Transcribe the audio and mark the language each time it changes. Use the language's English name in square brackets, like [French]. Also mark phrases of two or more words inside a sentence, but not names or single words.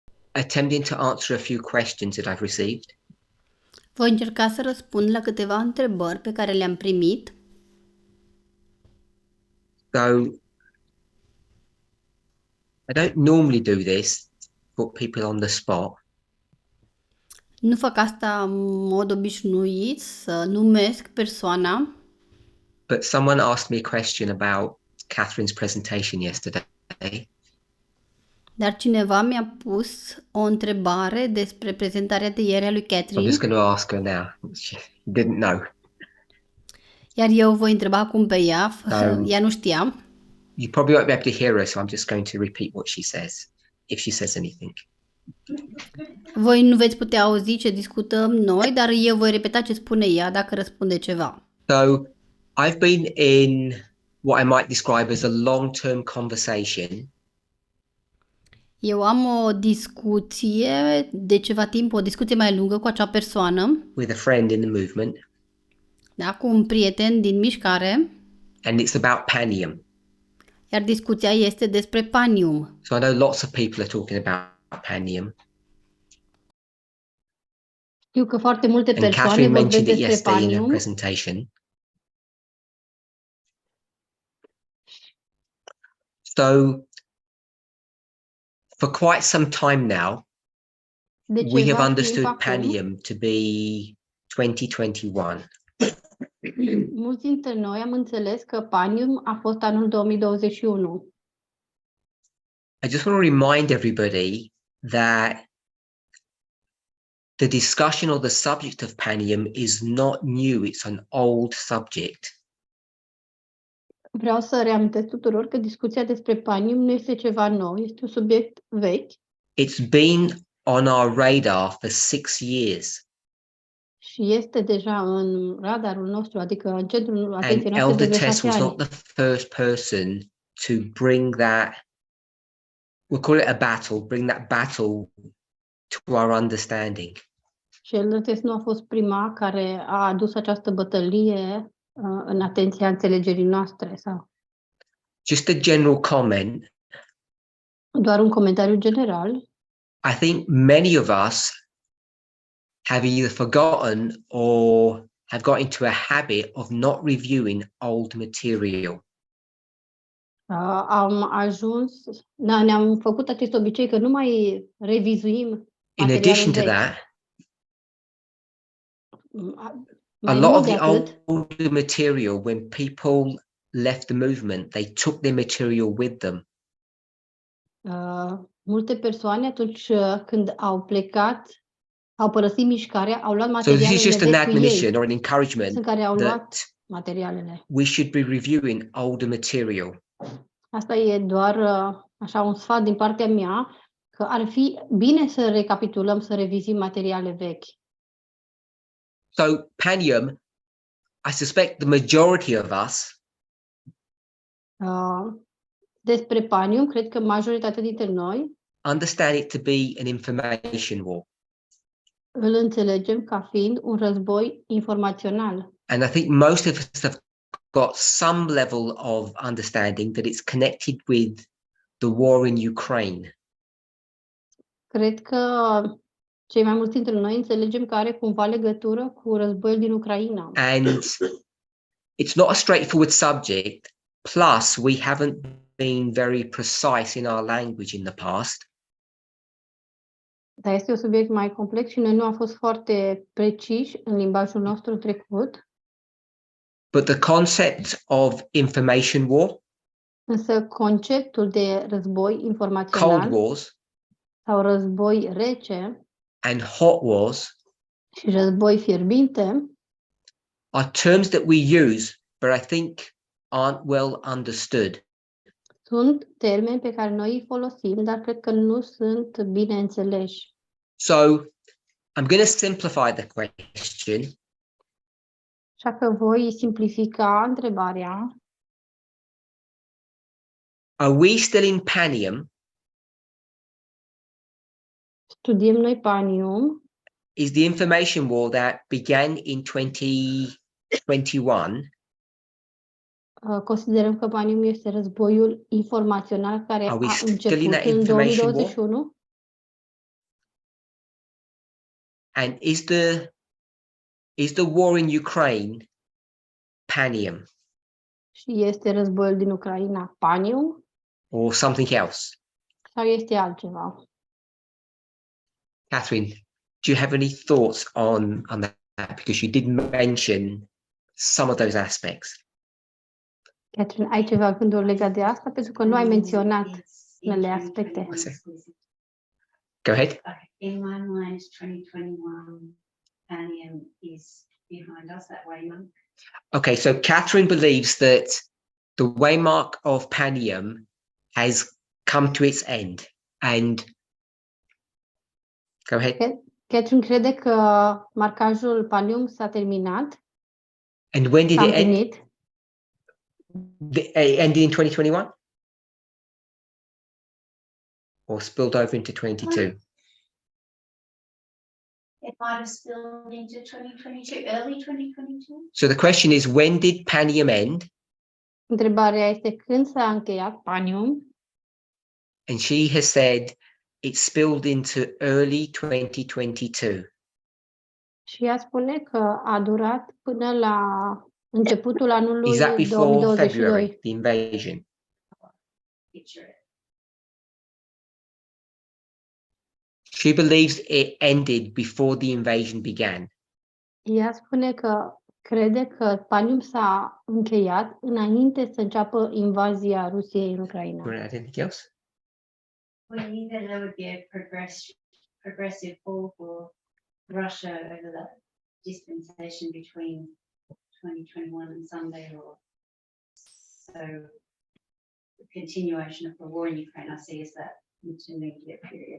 [English] attempting to answer a few questions that I've received. [Romanian] Voi încerca să răspund la câteva întrebări pe care le-am primit. [English] So I don't normally do this, put people on the spot. [Romanian] Nu fac asta în mod obișnuit, să numesc persoana, [English] But someone asked me a question about Catherine's presentation yesterday. [Romanian] dar cineva mi-a pus o întrebare despre prezentarea de ieri a lui [English] I'm Catherine, just going to ask her now. She didn't know. [Romanian] iar eu voi întreba acum pe ea, [English] So- [Romanian] ea nu știa. [English] You probably won't be able to hear her, so I'm just going to repeat what she says, if she says anything. [Romanian] Voi nu veți putea auzi ce discutăm noi, dar eu voi repeta ce spune ea dacă răspunde ceva. [English] So I've been in what I might describe as a long-term conversation [Romanian] Eu am o discuție de ceva timp, o discuție mai lungă cu acea persoană, [English] with a friend in the movement, [Romanian] da, cu un prieten din mișcare, [English] and it's about Panium. [Romanian] iar discuția este despre Panium. [English] So I know lots of people are talking about Panium. [Romanian] Știu că foarte multe [English] And [Romanian] persoane [English] Catherine [Romanian] vorbesc [English] mentioned it [Romanian] despre [English] yesterday in her [Romanian] Panium. [English] presentation. So for quite some time now, [Romanian] De [English] we have [Romanian] ceva [English] understood [Romanian] timp acum, [English] Panium to be 2021. [Romanian] mulți dintre noi am înțeles că Panium a fost anul 2021. [English] I just want to remind everybody that the discussion or the subject of Panium is not new, it's an old subject. [Romanian] Vreau să reamintesc tuturor că discuția despre Panium nu este ceva nou, este un subiect vechi [English] It's been on our radar for 6 years. [Romanian] și este deja în radarul nostru, adică în centrul atenției [English] And [Romanian] noastre de [English] Elder [Romanian] vreo [English] Tess [Romanian] 6 [English] was [Romanian] ani. [English] not the first person to bring that, we'll call it a battle, bring that battle to our understanding. [Romanian] Și Elder nu a fost prima care a adus această bătălie în atenția înțelegerii noastre. Sau [English] Just a general comment. [Romanian] doar un comentariu general. [English] I think many of us have either forgotten or have got into a habit of not reviewing old material. [Romanian] Am ajuns, ne-am făcut acest obicei că nu mai revizuim [English] In [Romanian] materialul [English] addition to [Romanian] vechi. [English] that, a [Romanian] Mai [English] lot [Romanian] mult [English] of [Romanian] de [English] the [Romanian] atât, [English] older material, when people left the movement, they took their material with them. [Romanian] multe persoane atunci când au plecat, au părăsit mișcarea, au luat [English] So this [Romanian] materialele [English] is just an [Romanian] vechi cu ei. [English] admonition or an encouragement [Romanian] Sunt care au [English] that [Romanian] luat materialele. [English] we should be reviewing older material. [Romanian] Asta e doar așa un sfat din partea mea, că ar fi bine să recapitulăm, să revizim materiale vechi. [English] So Panium, I suspect the majority of us [Romanian] Despre Panium, cred că majoritatea dintre noi [English] understand it to be an information war. [Romanian] îl înțelegem ca fiind un război informațional. [English] And I think most of us have got some level of understanding that it's connected with the war in Ukraine. [Romanian] Cred că cei mai mulți dintre noi înțelegem că are cumva legătură cu războiul din Ucraina. [English] And it's not a straightforward subject. Plus, we haven't been very precise in our language in the past. [Romanian] Dar este un subiect mai complex și noi nu am fost foarte preciși în limbajul nostru în trecut. [English] But the concept of information war, [Romanian] Însă conceptul de război [English] cold [Romanian] informațional [English] wars, [Romanian] sau război rece [English] and hot wars [Romanian] și război fierbinte [English] are terms that we use, but I think aren't well understood. [Romanian] sunt termeni pe care noi îi folosim, dar cred că nu sunt bine înțeleși. [English] So I'm going to simplify the question. [Romanian] Așa că voi simplifica întrebarea. [English] Are we still in Panium? [Romanian] Studiem noi Panium. [English] Is the information war that began in 2021? [Romanian] Considerăm că Panium este războiul informațional care [English] Are we [Romanian] a [English] still in [Romanian] început [English] that [Romanian] în [English] information war? [Romanian] 2021. [English] And is the war in Ukraine Panium [Romanian] Și este războiul din Ucraina Panium [English] or something else? [Romanian] sau este altceva? [English] Catherine, do you have any thoughts on that? Because you did mention some of those aspects. [Romanian] Catherine, ai ceva gânduri legate de asta? Pentru că nu ai menționat unele aspecte. [English] Go ahead. Okay. In my mind, 2021, Panium is behind us, that waymark. Okay, so Catherine believes that the waymark of Panium has come to its end. And go ahead. [Romanian] Catherine crede că marcajul Panium s-a terminat, [English] And when did [Romanian] s-a [English] it end? [Romanian] împlinit. [English] It ended in 2021? Or spilled over into 22? It might have spilled into 2022, early 2022. So the question is, when did Panium end? [Romanian] Întrebarea este când s-a încheiat Panium [English] And she has said it spilled into early 2022. [Romanian] și ea spune că a durat până la începutul anului [English] Is that before [Romanian] 2022. [English] February, the invasion? Picture it. She believes it ended before the invasion began. [Romanian] Ea spune că crede că Panium s-a încheiat înainte să înceapă invazia Rusiei în Ucraina. [English] You want to add anything else? We knew that there would be a progressive fall for Russia over that dispensation between 2021 and Sunday law. So the continuation of the war in Ukraine, I see as that intermediate period.